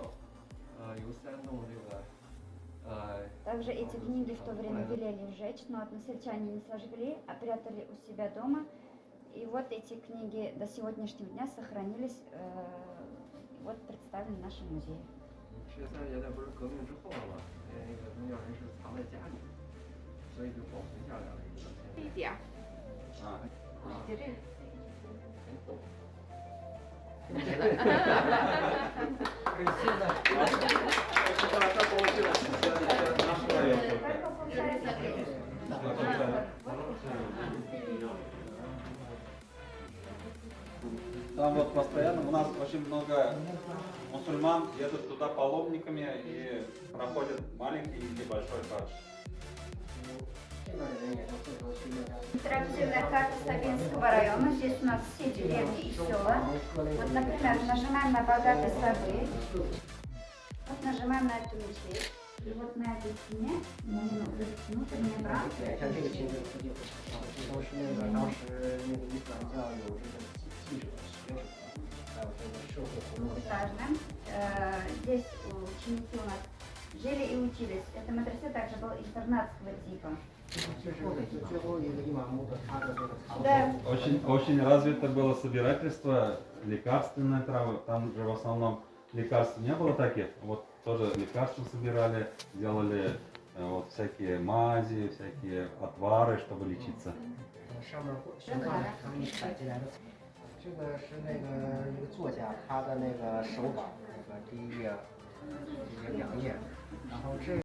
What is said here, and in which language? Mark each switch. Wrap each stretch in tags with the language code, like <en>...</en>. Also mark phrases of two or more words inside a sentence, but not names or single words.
<ru>Также эти книги в то время велели сжечь, но односельчане не сожгли, а прятали у себя дома. И вот эти книги до сегодняшнего дня сохранились, вот представлены в нашем музее.</ru> <zh>13 年代不是革命之后了嘛，那个宗教人是藏在家里，所以就保存下来了一个。这一点儿，就这个。现在，他过去了，</zh> <ru>Там вот постоянно у нас очень много мусульман едут туда паломниками и проходят маленький или большой хадж. Интерактивная карта Сабинского района. Здесь у нас все деревни и села. Вот, например, нажимаем на богатые сады. Вот нажимаем на эту мечеть. И вот на этой стене внутреннее братство.</ru> <zh>像这个其实不就都是那个当时那个伊斯兰教有这个记者、学者，还有这个社会活动家。</zh> <ru>Здесь ученики у нас жили и учились. Это медресе также был интернатского типа.</ru> <zh>这是最后一个伊玛目的他的这个藏书。</zh> <ru>Да. Очень развито было собирательство, лекарственные травы. Там же в основном лекарств не было таких. Вот тоже лекарства собирали, делали вот всякие мази, всякие отвары, чтобы лечиться.</ru> <zh>上面悬挂着他们采集来的。这个是那个一个作家他的那个手稿，那个第一页，这些2页，然后这。</zh>